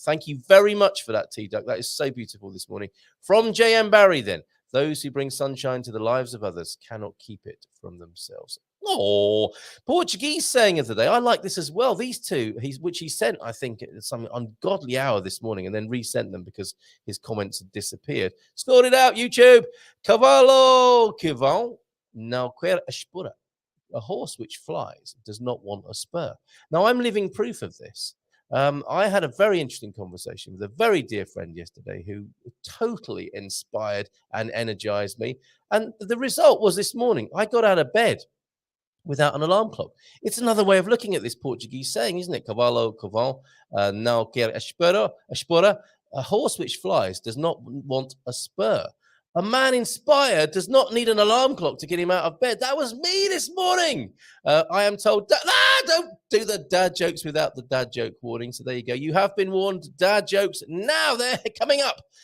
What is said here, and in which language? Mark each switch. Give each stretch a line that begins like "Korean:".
English: Thank you very much for that, T-Duck. That is so beautiful this morning. From J.M. Barrie, then. Those who bring sunshine to the lives of others cannot keep it from themselves. Oh, Portuguese saying of the day. I like this as well. These two, which he sent, I think, at some ungodly hour this morning, and then resent them because his comments had disappeared. Scored it out, YouTube.
Portuguese: Cavalo que vão não quer a espora.
English: A horse which flies does not want a spur. Now, I'm living proof of this. I had a very interesting conversation with a very dear friend yesterday who totally inspired and energized me. And the result was this morning, I got out of bed without an alarm clock. It's another way of looking at this Portuguese saying, isn't it?
Portuguese: Cavalo que vão não quer a espora.
English: A horse which flies does not want a spur. A man inspired does not need an alarm clock to get him out of bed. That was me this morning. I am told, don't do the dad jokes without the dad joke warning. So there you go. You have been warned. Dad jokes, now they're coming up.